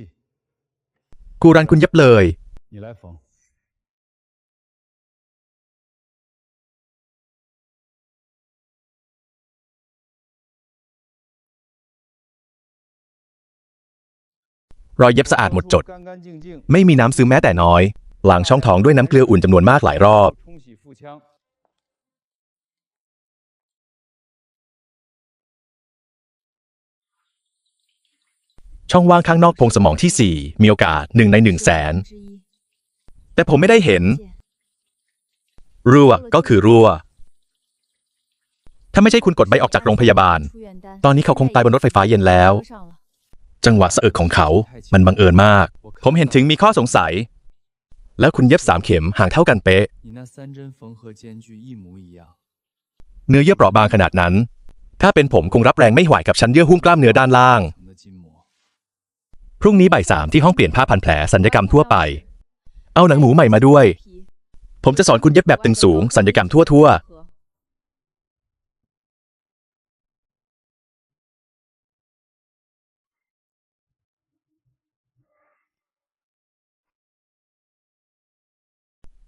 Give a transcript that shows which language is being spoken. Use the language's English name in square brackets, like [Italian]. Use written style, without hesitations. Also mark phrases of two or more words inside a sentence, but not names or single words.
[Thai] กูรันคุณเย็บเลย [Chinese] 你来缝。 [Thai] รอยเย็บสะอาดหมดจด [Chinese] 干干净净， [Thai] ไม่มีน้ำซึมแม้แต่น้อย ล้างช่องท้องด้วยน้ำเกลืออุ่นจำนวนมากหลายรอบ [Chinese] 冲洗腹腔。 [Thai] ช่องว่างข้างนอกโพรงสมองที่ 4 มีโอกาส 1 ใน 100,000 แต่ผมไม่ได้เห็น รั่วก็คือรั่ว ถ้าไม่ใช่คุณกดใบออกจากโรงพยาบาล ตอนนี้เขาคงตายบนรถไฟฟ้าเย็นแล้ว จังหวะสะอึกของเขา มันบังเอิญมาก ผมเห็นถึงมีข้อสงสัยแล้วคุณเย็บ3 เข็มห่างเท่ากันเป๊ะ [Chinese] 你那3针缝合间距一模一样。 [Thai] เนื้อเยื่อเปราะบางขนาดนั้น ถ้าเป็นผมคงรับแรงไม่ไหวกับชั้นเยื่อหุ้มกล้ามเนื้อด้านล่าง [Chinese] 层的筋膜。 [Thai] พรุ่งนี้บ่าย 3ที่ห้องเปลี่ยนผ้าพันแผลศัลยกรรมทั่วไป เอาหนังหมูใหม่มาด้วย ผมจะสอนคุณเย็บแบบตึงสูงศัลยกรรมทั่วๆ